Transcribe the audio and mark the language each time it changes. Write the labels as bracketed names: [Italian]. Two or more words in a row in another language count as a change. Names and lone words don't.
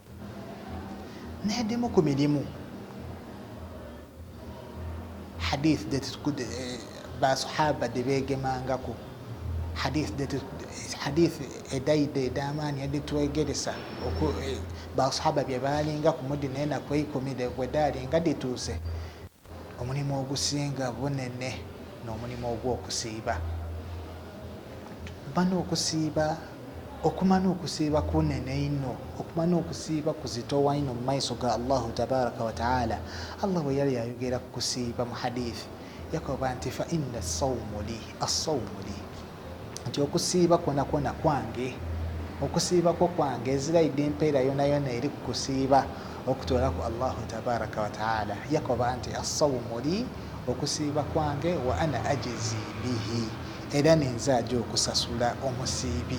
[Soga] N'edimu ku mirimu hadith basahaba debeegemangako, hadith edaide ed'amaani editwegeresa basahaba bye baalinga ku mudi n'ennaku 10 bwe daalinga dituuse, omulimu ogusinga bunene n'omulimu ogw'okusiiba. Bano okusiiba, okumana okusiiba kunene ino, okumana okusiiba kuzitowa ino mu maiso ga [Arabic] الله تبارك وتعالى. [Soga] Allah bwe yali ayogera ku kusiiba mu hadith yakoba nti [Arabic] فإن الصوم لي, [Soga] nti okusiiba kwona kwona kwange, okusiiba kwo kwange, eziraidde empeera yona yona eri ku kusiiba okutoolaku [Arabic] الله تبارك وتعالى. [Soga] Yakoba nti [Arabic] الصوم لي, [Soga] okusiiba kwange, [Arabic] وأنا أجزي به, [Soga] era nenzaja okusasula omusiibi.